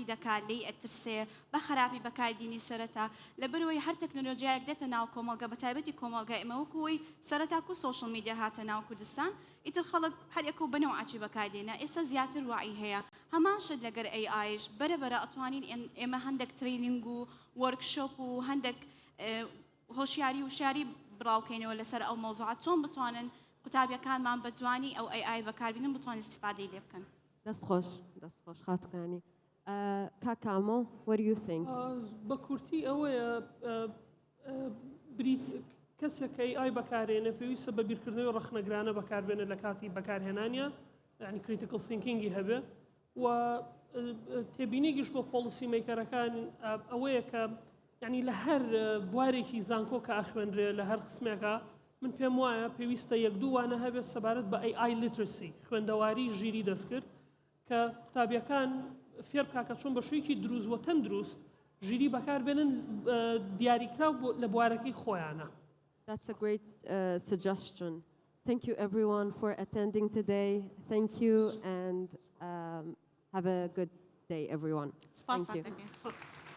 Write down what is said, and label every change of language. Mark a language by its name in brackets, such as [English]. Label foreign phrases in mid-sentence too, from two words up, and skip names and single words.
[Central Kurdish] دەکات لێی ئەترسێ بە خراپی بەکاردینی سەرەتا لەبەرەوەی هەر تەکنۆلۆژیایەک دێتە ناو کۆمەڵگە بە تایبەتی کۆمەڵگە ئێمە وەکوەوەی سەرەتا و [English] social media [Central Kurdish] هاتە ناو کوردستان ئیتر خەڵک هەر یەک و بەنەوعاچی بەکاردێنە ئێستا زیاتر وعی هەیە هەمان شت لەگەر AIش بەرەبەرە ئەتوانین ئێمە هەندێک ترینینگ و وەرکشۆپ و هەندێک هۆشیاری و شاری بڕاوکەینەوە لەسەر ئەو مۆزوعات چۆن بتوانن قوتابیەکانمان بە جوانی ئەو AI بەکاربینن بتوانین استیفادەی لێ بکەن دەست خۆش خاتوکانی. [English] Kakamo, what do you think? [Central Kurdish] بە کورتی ئەوەیە کەسێک کە AI بەکارێنە پێویستە بە بیرکردنەوەی ڕەخنەگرانە بەکاربێنە لە کاتی بەکارهێنانیە یعنی [English] critical thinking [Central Kurdish] هەبێ و تێبینیگیش بۆ [English] policy makers [Central Kurdish] ئەوەیە کە یعنی لە هەر بوارێکی زانکۆ کە ئاخوێنرێ لە هەر قسمێکە من پێم وایە پێویستە یەک دووانە هەبێت سەبارەت بە [English] AI literacy [Central Kurdish] خوێندەواری ژیری دەستکرد کە قوتابیەکان فێر بکا کە چۆن بە شوویەکی دروست و تەندروست ژیری بەکاربێنن دیاریکراو لە بوارەکەی خۆیانە. [English] That's a great suggestion. Thank you everyone for attending today. Thank you and have a good day everyone. Thank you. [Central Kurdish] سپاس